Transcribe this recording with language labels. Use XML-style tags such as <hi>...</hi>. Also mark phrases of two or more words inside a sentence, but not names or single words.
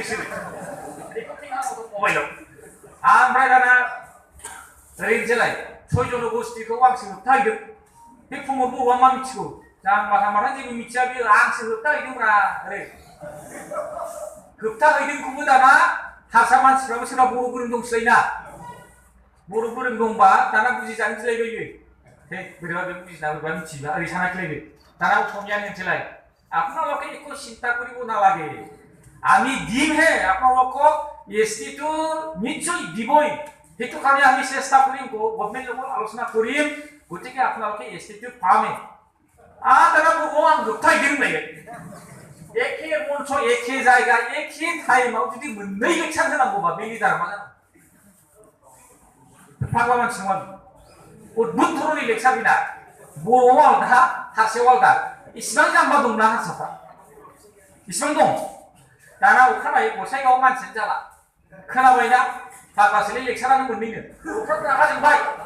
<brx>सिरि मबाइलाव ओमफ्राय दाना ओरैनोसैलाय 6 जन गोष्ठीखौ आंसो होबथाहैदों बे प्रमद बर'आ मा मिथिगौ जाम्बा थाम्बाथा जेबो मिथिया बे आंसो होबथाहैदोंब्रा ओरै होबथाहैदोंखौबो दाना हारसा मानसिफ्राबो सोरबा बर' गोरों दंसैलायना बर' गोरों दंबा दाना बुजिजानो गिलायबाय बियो बोरैबा बे बुजिना बोरैबा मिथियोबा ओरै सानाखिलायबाय दाना असमियानि होनसैलाय</brx> <as>আপোনালোকে একো চিন্তা কৰিব নালাগে আমি দিম হে আপোনালোকক এসটিটো নিশ্চয় দিবই সেইটো কাৰণে আমি চেষ্টা কৰিম গভৰ্ণমেণ্ট লগত আলোচনা কৰিম গতিকে আপোনালোকে এসটিটো পামে দাদা বড়ো</as> <brx>आं जोबथायदों होनलायगोन एखे मन्च एखे जायगा एखे टाइमाव जुदि मोननै लेक्सार होनांगौबा बे लिडारा मा जानांगौ फाग्ला मानसि नङा अद्भुत धरननि लेक्सार बिना बर'आव आलदा हारसायाव आलदा इसिबां जाम्बा दंना हारसाफ्रा इसिबां दं दाना अखानायै गसाइगावआव मानसियानो जाला खोनाबायना फाग्लासोलै लेक्सारानो मोननैनो बर'फ्रा रागा जोंबाय</brx>